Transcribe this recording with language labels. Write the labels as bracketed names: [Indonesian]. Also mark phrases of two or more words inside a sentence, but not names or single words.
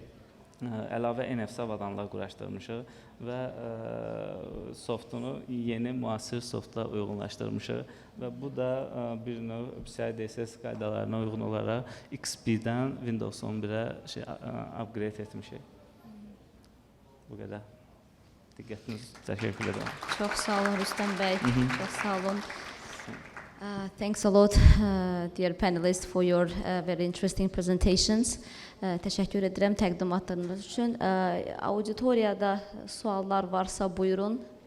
[Azerbaijani] Əlavə NFC avadanlar quraşdırmışıq və softunu yeni müasir softla uyğunlaşdırmışıq və bu da bir növ PCI DSS qaydalarına uyğun olaraq XP-dən Windows 11-ə upgrade etmişik. Bu qədər. Diqqətiniz təşəkkür edirəm. Çox sağ olun Rüstəm bəy. Çox sağ olun. [English] Thanks a lot, dear panelists, for your very interesting presentations. [Azerbaijani] Təşəkkür edirəm təqdimatlarınız üçün. Auditoriyada suallar varsa buyurun.